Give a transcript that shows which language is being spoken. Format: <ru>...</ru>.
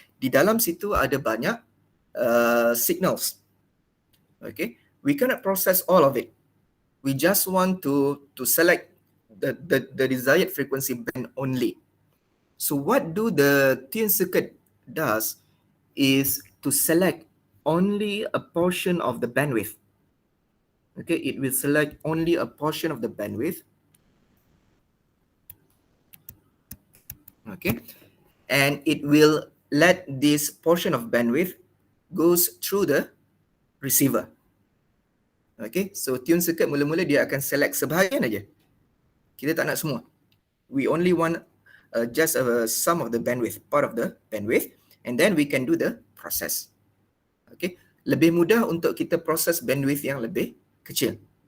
<ms>Di dalam situ ada banyak signals.</ms> <en>Okay, we cannot process all of it. We just want to select the desired frequency band only. So what do the tune circuit does is to select only a portion of the bandwidth. Okay, it will select only a portion of the bandwidth. Okay, and it will let this portion of bandwidth goes through the receiver.</en> <ms>Okay, so tune circuit mula-mula dia akan select sebahagian aja. Kita tak nak semua.</ms> <en>We only want just some of the bandwidth, part of the bandwidth, and then we can do the process.</en> <ms>Okay, lebih mudah untuk kita proses bandwidth yang lebih kecil.</ms>